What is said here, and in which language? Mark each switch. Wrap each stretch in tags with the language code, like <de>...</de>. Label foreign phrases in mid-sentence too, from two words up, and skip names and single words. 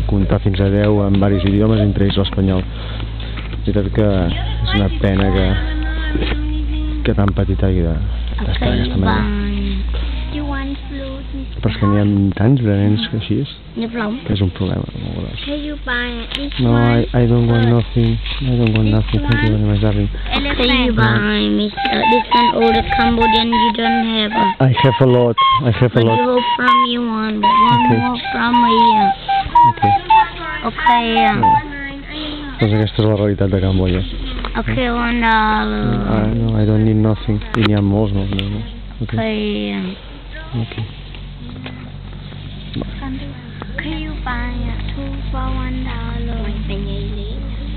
<ca>Comptar fins a 10 en diversos idiomes, entre ells l'espanyol. És veritat que és una pena que tan petita hagi d'estar d'aquesta manera. Però és que n'hi ha tants de nens així, que és un problema molt gros.</ca> <en>No, I don't want nothing. I don't want nothing. Thank you very much, darling. Can you buy me this one older Cambodian you don't have? I have a lot. I have a lot. You hope from you one, but one more from here. Okay. Okay.</en> <ca>Doncs aquesta és la realitat de Cambodja.</ca> <en>Okay, $1. No, I don't need nothing.</en> <ca>I n'hi ha molts, no?</ca> <en>Okay. Okay. Can you buy 2 for $1?</en>